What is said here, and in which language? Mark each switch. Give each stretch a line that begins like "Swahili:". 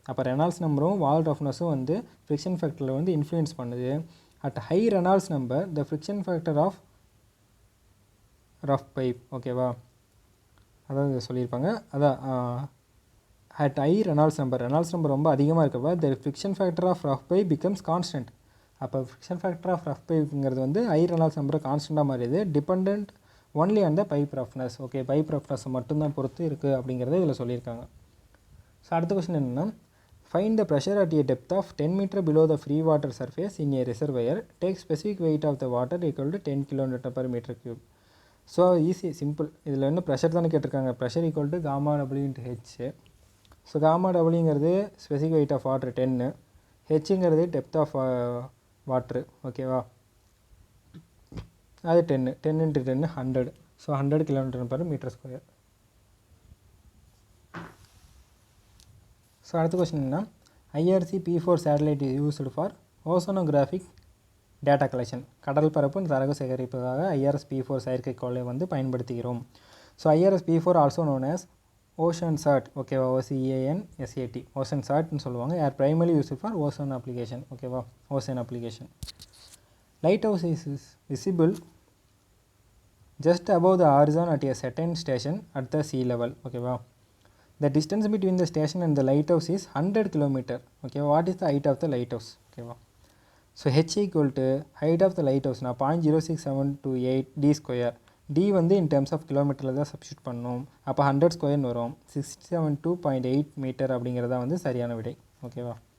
Tamil: அப்போ ரெனால்ட்ஸ் நம்பரும் வால் ரஃப்னஸும் வந்து ஃப்ரிக்ஷன் ஃபேக்டரில் வந்து இன்ஃப்ளூயன்ஸ் பண்ணுது.
English: at high Reynolds number the friction factor of
Tamil: rough pipe ஓகேவா, அதாவது சொல்லியிருப்பாங்க. அதான்
English: at high Reynolds number
Tamil: ரொம்ப அதிகமாக இருக்கப்போ
English: the friction factor of rough pipe becomes constant.
Tamil: அப்போ ஃப்ரிக்ஷன் ஃபேக்டர் ஆஃப் ரஃப் பைப்புங்கிறது வந்து ஹை ரெனால்ட்ஸ் நம்பர் கான்ஸ்டண்ட்டாக மாறிடுது,
English: Depend only on the pipe roughness.
Tamil: Okay, pipe ரஃப்னஸை மட்டும்தான் பொறுத்து இருக்குது அப்படிங்கிறத இதில் சொல்லியிருக்காங்க. ஸோ அடுத்த கொஸ்டின் என்னென்னா,
English: Find the pressure at a depth of 10 meter below the free water surface in a reservoir, take specific weight of the water equal to 10 kN/m3. So easy simple.
Tamil: இதில் என்ன ப்ரெஷர் தானே கேட்டிருக்காங்க,
English: Pressure equal to gamma W into H.
Tamil: So gamma டபிள்யூங்கிறது specific weight of water 10, ஹெச்சுங்கிறது depth of water ஓகேவா, அது 10 × 10 100.
English: So 100 kN/m².
Tamil: So அடுத்த question என்ன,
English: IRC P4 satellite is used for oceanographic data collection.
Tamil: கடல் பரப்பு தரவு சேகரிப்பதாக IRS P4 செயற்கைக்கோளை வந்து பயன்படுத்துகிறோம்.
English: So IRS P4 also known as ocean sat ஓகேவா, OCANSAT ocean சாட்னு சொல்லுவாங்க. Are primary use for ozone application ஓகேவா, ocean application. Lighthouse is visible just above the horizon at a certain station at the sea level ஓகேவா. The distance between the station and the lighthouse is 100 km. Okay, what is the height of the lighthouse? Okay, so h equal to height of the lighthouse na 0.06728 d square.
Tamil: D வந்து in terms of kilometer தான் substitute பண்ணணும். அப்போ 100 ஸ்கொயர்னு வரும். 672.8 metre அப்படிங்கிறதா வந்து சரியான விடை ஓகேவா.